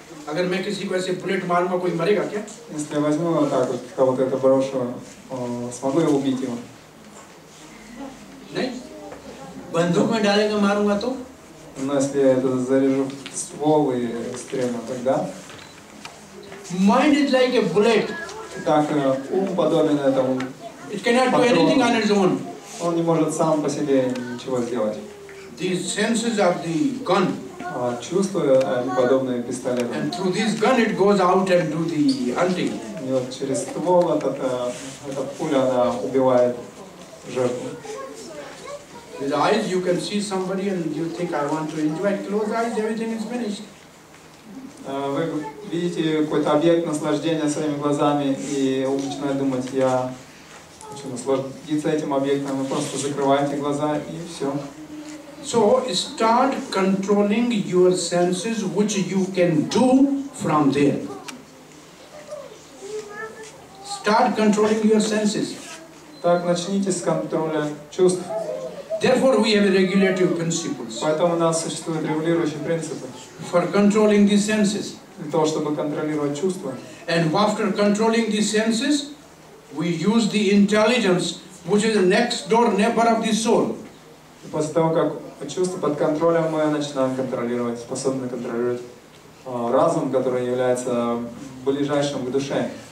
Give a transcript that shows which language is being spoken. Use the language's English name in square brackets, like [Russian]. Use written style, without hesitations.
[Hindi] अगर मैं किसी को ऐसे बुलेट मारूंगा, कोई मरेगा क्या? [Russian] Если я возьму вот так вот, кого-то это брошу, смогу я убить его? [Hindi] नहीं. बंदूक में डालेगा मारूंगा तो? [Russian] Но если я это заряжу в ствол и стрельну, тогда? [English] Mind is like a bullet. [Russian] Так, ум подобен этому. [English] It cannot do anything on its own. [Russian] Он не может сам по себе ничего сделать. [English] These senses are the gun. [Russian] Чувства, они подобны пистолету. [English] And through this gun it goes out and do the hunting. [Russian] И вот через ствол эта пуля, она убивает жертву. [English] With eyes you can see somebody and you think, I want to enjoy it. Close eyes, everything is finished. [Russian] Вы видите какой-то объект наслаждения своими глазами, и ум начинает думать, я хочу насладиться этим объектом. Вы просто закрываете глаза, и все. [English] So start controlling your senses, which you can do from there. Start controlling your senses. [Russian] Так, начните с контроля чувств. [English] Therefore, we have regulative principles. [Russian] Поэтому у нас существуют регулирующие принципы. [English] For controlling the senses. [Russian] Для того, чтобы контролировать чувства. [English] And after controlling the senses, we use the intelligence, which is the next door neighbor of the soul. [Russian] И после того, как чувства под контролем, мы начинаем контролировать, способны контролировать разум, который является ближайшим к душе.